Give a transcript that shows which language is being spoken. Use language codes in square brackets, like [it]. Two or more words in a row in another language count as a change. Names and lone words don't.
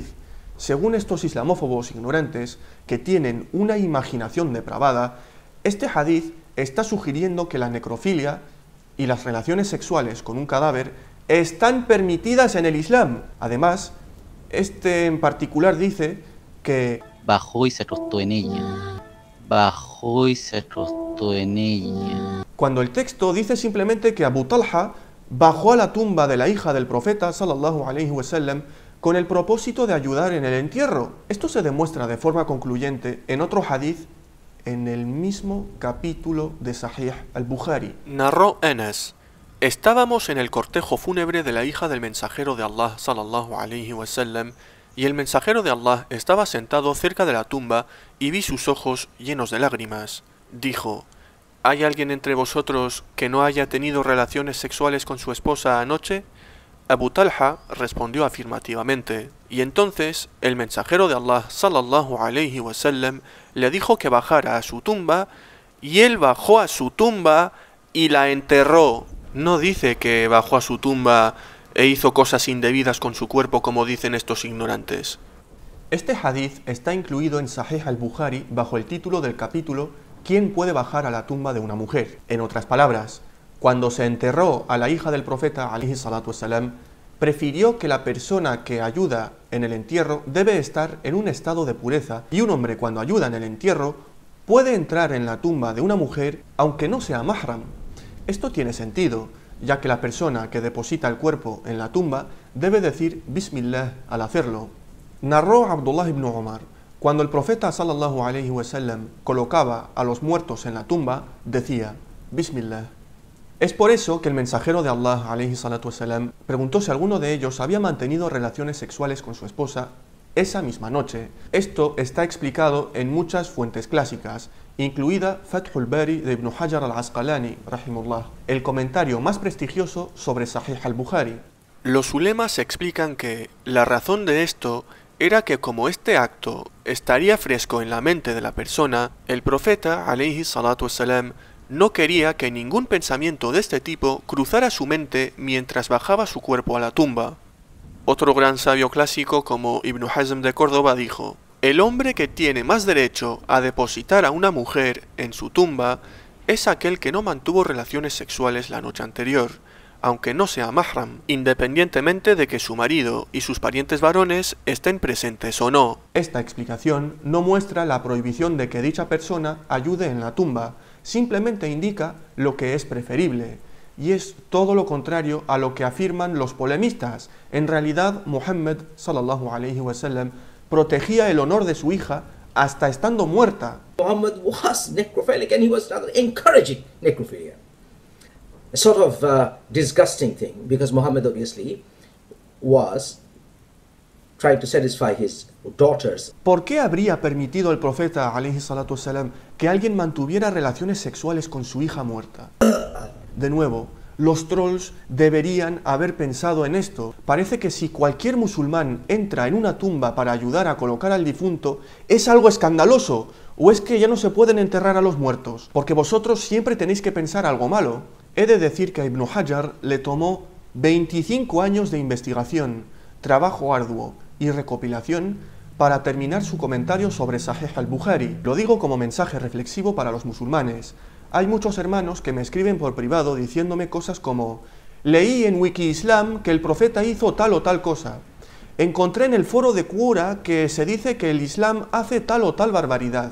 [es] Según estos islamófobos ignorantes que tienen una imaginación depravada, este hadith está sugiriendo que la necrofilia y las relaciones sexuales con un cadáver están permitidas en el Islam. Además, este en particular dice que bajó y se acostó en ella. Bajó y se acostó en ella. Cuando el texto dice simplemente que Abu Talha bajó a la tumba de la hija del profeta [ar] صلى الله عليه وسلم [es] con el propósito de ayudar en el entierro. Esto se demuestra de forma concluyente en otro hadith en el mismo capítulo de Sahih al-Bukhari. Narró Anas: estábamos en el cortejo fúnebre de la hija del mensajero de Allah [ar] صلى الله عليه وسلم, [es] y el mensajero de Allah estaba sentado cerca de la tumba y vi sus ojos llenos de lágrimas. Dijo: ¿hay alguien entre vosotros que no haya tenido relaciones sexuales con su esposa anoche? Abu Talha respondió afirmativamente, y entonces el mensajero de Allah [ar] صلى الله عليه وسلم [es] le dijo que bajara a su tumba, y él bajó a su tumba y la enterró. No dice que bajó a su tumba e hizo cosas indebidas con su cuerpo como dicen estos ignorantes. Este hadith está incluido en Sahih al-Bukhari bajo el título del capítulo ¿Quién puede bajar a la tumba de una mujer? En otras palabras, cuando se enterró a la hija del profeta [ar] عليه الصلاة والسلام, [es] prefirió que la persona que ayuda en el entierro debe estar en un estado de pureza, y un hombre cuando ayuda en el entierro puede entrar en la tumba de una mujer aunque no sea mahram. Esto tiene sentido, ya que la persona que deposita el cuerpo en la tumba debe decir Bismillah al hacerlo. Narró Abdullah ibn Umar, cuando el profeta [ar] صلى الله عليه وسلم [es] colocaba a los muertos en la tumba, decía Bismillah. Es por eso que el mensajero de Allah [ar] عليه الصلاة والسلام [es] preguntó si alguno de ellos había mantenido relaciones sexuales con su esposa esa misma noche. Esto está explicado en muchas fuentes clásicas, incluida Fathul Bari de Ibn Hajar al-Asqalani, rahimullah, el comentario más prestigioso sobre Sahih al-Bukhari. Los ulemas explican que la razón de esto era que como este acto estaría fresco en la mente de la persona, el profeta [ar] عليه الصلاة والسلام [es] no quería que ningún pensamiento de este tipo cruzara su mente mientras bajaba su cuerpo a la tumba. Otro gran sabio clásico como Ibn Hazm de Córdoba dijo: el hombre que tiene más derecho a depositar a una mujer en su tumba es aquel que no mantuvo relaciones sexuales la noche anterior, aunque no sea mahram, independientemente de que su marido y sus parientes varones estén presentes o no. Esta explicación no muestra la prohibición de que dicha persona ayude en la tumba, simplemente indica lo que es preferible, y es todo lo contrario a lo que afirman los polemistas. En realidad, Muhammad [ar] صلى الله عليه وسلم [es] protegía el honor de su hija hasta estando muerta. [en] Muhammad was necrophilic and he was rather encouraging necrophilia. A sort of disgusting thing, because Muhammad obviously was trying to satisfy his daughters. [es] ¿Por qué habría permitido el profeta [ar] عليه الصلاة والسلام [es] que alguien mantuviera relaciones sexuales con su hija muerta? De nuevo, los trolls deberían haber pensado en esto. Parece que si cualquier musulmán entra en una tumba para ayudar a colocar al difunto, es algo escandaloso. ¿O es que ya no se pueden enterrar a los muertos? Porque vosotros siempre tenéis que pensar algo malo. He de decir que a Ibn Hajar le tomó 25 años de investigación, trabajo arduo y recopilación para terminar su comentario sobre Sahih al-Bukhari. Lo digo como mensaje reflexivo para los musulmanes. Hay muchos hermanos que me escriben por privado diciéndome cosas como: leí en Wiki-Islam que el profeta hizo tal o tal cosa. Encontré en el foro de Quora que se dice que el Islam hace tal o tal barbaridad.